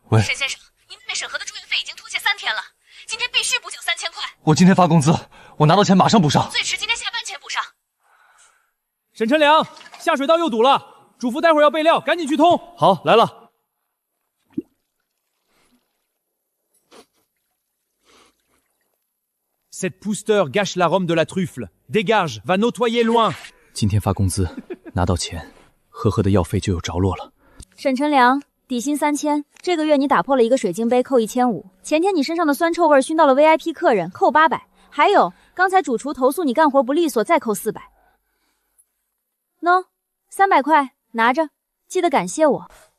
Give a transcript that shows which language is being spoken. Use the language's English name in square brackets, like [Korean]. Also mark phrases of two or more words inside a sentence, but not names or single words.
[Chinese] 喂，沈先生，您妹妹审核的住院费已经拖欠3天了，今天必须补缴3000块。我今天发工资，我拿到钱马上补上，最迟今天下班前补上。沈晨良，下水道又堵了，嘱咐待会儿要备料，赶紧去通。好，来了。 [French] Cette pousseur gâche l'arôme de la truffe. Dégage, va nettoyer loin. [Chinese] 今天发工资，拿到钱，呵呵的药费就有着落了。沈晨良，底薪3000，这个月你打破了一个水晶杯，扣1500。前天你身上的酸臭味熏到了 VIP 客人，扣800。还有，刚才主厨投诉你干活不利索，再扣400。喏，300块，拿着，记得感谢我。